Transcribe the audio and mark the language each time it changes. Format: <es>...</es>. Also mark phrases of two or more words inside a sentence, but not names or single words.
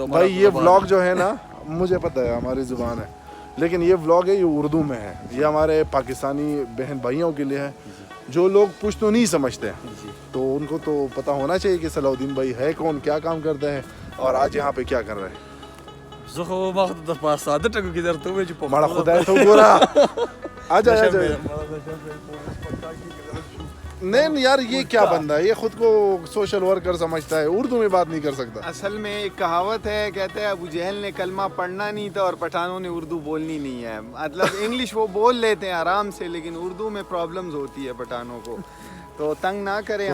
<ur>بھائی یہ ولاگ جو ہے نا, مجھے پتہ ہے ہماری زبان ہے, لیکن یہ ولاگ ہے یہ اردو میں ہے. یہ ہمارے پاکستانی بہن بھائیوں کے لیے ہے جو لوگ پشتو نہیں سمجھتے, تو ان کو تو پتہ ہونا چاہیے کہ صلاح الدین بھائی ہے کون, کیا کام کرتے ہیں اور آج یہاں پہ کیا کر رہے ہیں.</ur> <ps>زخو وقت د پاس ساده ټکو کې درته وې چې ماڑا خدای تو گورا</ps> <ur>آجا آجا. نہیں یار یہ کیا بندہ ہے, یہ خود کو</ur> <en>social worker</en> <ur>سمجھتا ہے, اردو میں بات نہیں کر سکتا. اصل میں ایک کہاوت ہے, کہتے ہیں ابو جہل نے کلمہ پڑھنا نہیں تھا اور پٹھانوں نے اردو بولنی نہیں ہے. مطلب انگلش وہ بول لیتے ہیں آرام سے, لیکن اردو میں پرابلمز ہوتی ہے پٹھانوں کو, تو تنگ نہ کریں.</ur>